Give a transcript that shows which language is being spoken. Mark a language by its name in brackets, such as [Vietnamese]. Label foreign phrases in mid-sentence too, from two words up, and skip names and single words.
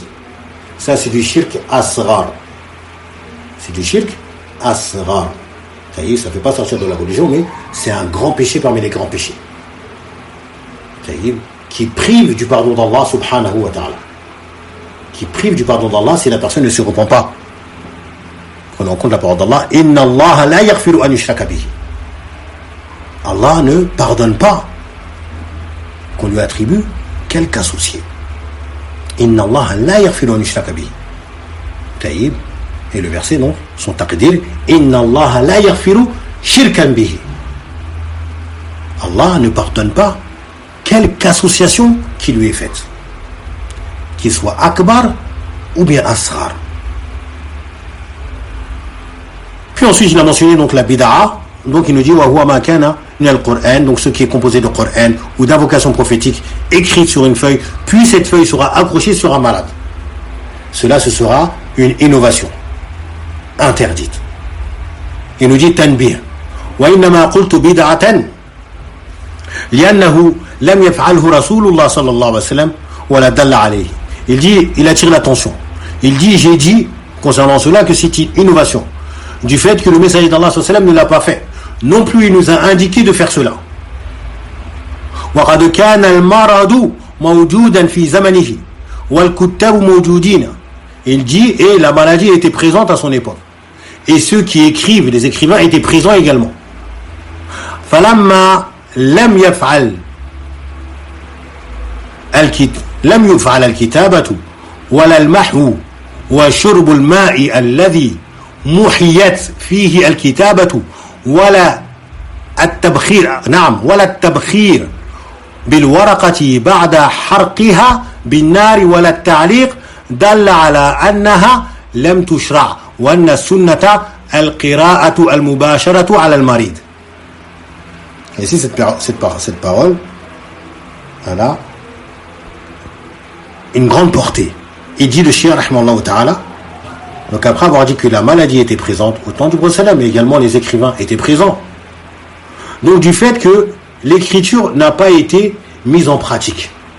[French] Ça, c'est du [Arabic] شرك أصغر. [French] C'est du [Arabic] شرك أصغر. [French] Ça y est, ça ne fait pas sortir de la religion, mais c'est un grand péché parmi les grands péchés. Ça y est, qui prive du pardon d'Allah [Arabic] سبحانه وتعالى. [French] Qui prive du pardon d'Allah si la personne ne se repent pas. Prenons en compte la parole d'Allah. [Arabic] إن الله لا يغفر أن يشرك به. [French] Allah ne pardonne pas qu'on lui attribue quelque associé. [Arabic] إن الله لا يغفر أن يشرك به. [French] Taïb. Et le verset, donc, son taqdir, [Arabic] إن الله لا يغفر شركا به. [French] Allah ne pardonne pas quelque association qui lui est faite, qu'il soit akbar ou bien asrar. Puis ensuite, il a mentionné donc la bid'a. Donc il nous dit [Arabic] وهو ما كان من القرآن, [French] donc ce qui est composé de Qur'an ou d'invocations prophétiques écrites sur une feuille, puis cette feuille sera accrochée sur un malade. Cela, ce sera une innovation interdite. Il nous dit [Arabic] تنبيه وإنما قلت بدعة لأنه لم يفعله رسول الله صلى الله عليه وسلم ولا دل عليه. [French] Il attire l'attention. Il dit, j'ai dit concernant cela que c'est une innovation du fait que le messager d'Allah [Arabic] صلى الله عليه وسلم [French] ne l'a pas fait. Non plus il nous a indiqué de faire cela. [Arabic] وقد كان المرض موجودا في زمانه والكتاب موجودين. [French] Il dit, et la maladie était présente à son époque. Et ceux qui écrivent, les écrivains, étaient présents également. [Arabic] فَلَمَّا لَمْ يَفْعَلْ الْكِتَابَةُ وَلَا الْمَحْوُ وَشُرْبُ الْمَاءِ الَّذِي مُحِيَتْ فِيهِ الْكِتَابَةُ وَلَا التَّبْخِيرُ بِالْوَرَقَةِ بَعْدَ حَرْقِهَا بِالنَّارِ وَلَا التَّعْلِيقُ دل على أنها لم تشرع وأن السنة القراءة المباشرة على المريض. [French] Et ici cette parole, voilà, une grande portée. Il dit le Shia [Arabic] رحمه الله تعالى, [French] donc après avoir dit que la maladie était présente au temps du prophète, mais également les écrivains étaient présents. Donc du fait que l'écriture n'a pas été mise en pratique.